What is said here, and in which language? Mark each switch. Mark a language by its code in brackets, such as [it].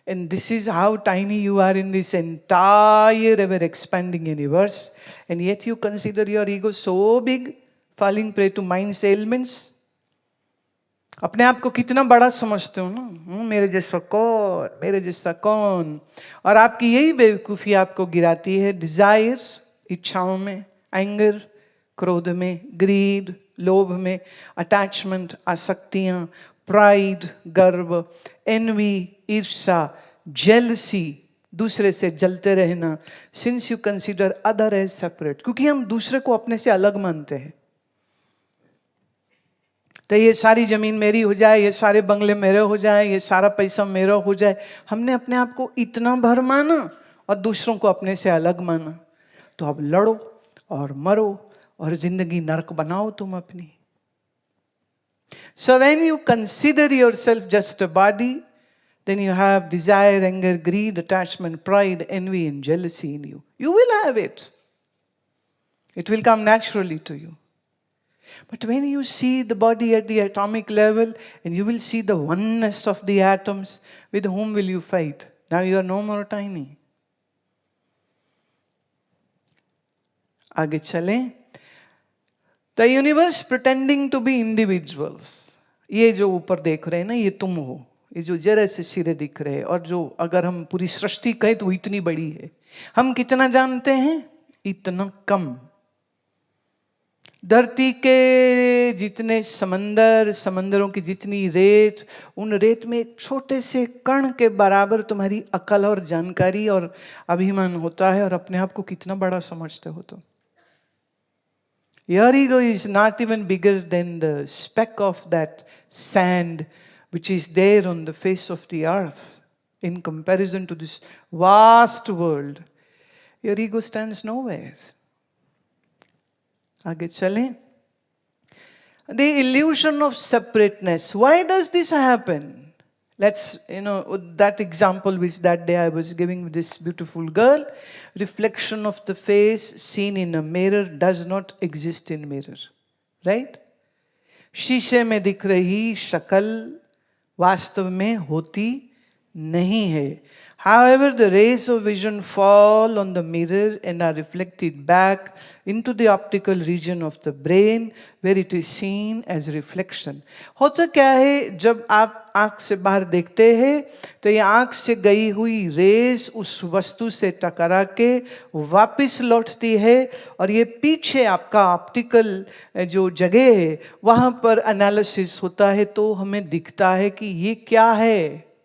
[en] And this is how tiny you are in this entire ever expanding universe. And yet you consider your ego so big, falling prey to mind's ailments. [hi] अपने आप को कितना बड़ा समझते हो ना, मेरे जैसा कौन, मेरे जैसा कौन. और आपकी यही बेवकूफ़ी आपको गिराती है डिजायर, इच्छाओं में, एंगर, क्रोध में, ग्रीड, लोभ में, अटैचमेंट, आसक्तियां, प्राइड, गर्व, एनवी, ईर्ष्या, जेलसी, दूसरे से जलते रहना. [en] since you consider other as separate, [hi] क्योंकि हम दूसरे को अपने से अलग मानते हैं. तो ये सारी जमीन मेरी हो जाए, ये सारे बंगले मेरे हो जाए, ये सारा पैसा मेरा हो जाए. हमने अपने आप को इतना भर माना और दूसरों को अपने से अलग माना. तो अब लड़ो और मरो और जिंदगी नरक बनाओ तुम अपनी. [en] So when you consider yourself just a body, then you have desire, anger, greed, attachment, pride, envy, and jealousy in you. You will have it. It will come naturally to you. But when you see the body at the atomic level, and you will see the oneness of the atoms, with whom will you fight? Now you are no more tiny. [hi] आगे चलें. [en] The universe pretending to be individuals. [hi] ये जो ऊपर देख रहे हैं ना, ये तुम हो. ये जो जरा से सिरे दिख रहे हैं, और जो अगर हम पूरी सृष्टि कहें तो इतनी बड़ी है. हम कितना जानते हैं? इतना कम. धरती के जितने समंदर, समंदरों की जितनी रेत, उन रेत में एक छोटे से कण के बराबर तुम्हारी अकल और जानकारी और अभिमान होता है, और अपने आप को कितना बड़ा समझते हो तुम. [en] Your ego is not even bigger than the speck of that sand which is there on the face of the earth in comparison to this vast world. Your ego stands nowhere. [hi] आगे चलें. [en] The illusion of separateness. Why does this happen? Let's, that example which that day I was giving with this beautiful girl. Reflection of the face seen in a mirror does not exist in mirror. Right? [hi] शीशे में दिख रही शक्ल वास्तव में होती नहीं है. [en] However, the rays of vision fall on the mirror and are reflected back into the optical region of the brain where it is seen as reflection. [hi] होता क्या है, जब आप आँख से बाहर देखते हैं तो ये आँख से गई हुई रेस उस वस्तु से टकरा के वापस लौटती है, और ये पीछे आपका ऑप्टिकल जो जगह है वहाँ पर एनालिसिस होता है, तो हमें दिखता है कि ये क्या है.